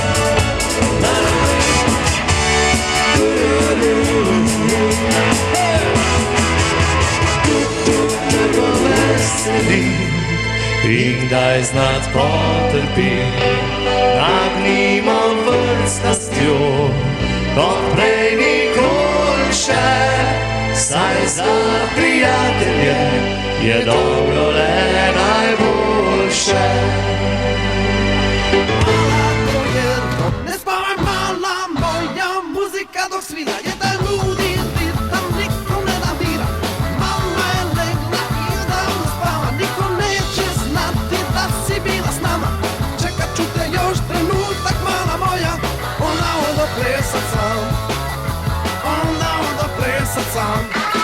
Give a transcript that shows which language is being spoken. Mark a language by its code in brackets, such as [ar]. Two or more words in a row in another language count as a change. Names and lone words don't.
[sl] In kdaj znat potrpi, nagnimo vrt s strastjo, kot prej nikoli še, saj za prijatelje je dobro le najboljše. [hr] Mala dojedno, ne spavaj mala moja muzika dok svira, jedan ludi ritam, niko ne navira. Mama je legla i odavno spava, niko neće znati da si bila s nama. Čekat ću te još trenutak, mala moja, onda plesat sam, onda plesat sam.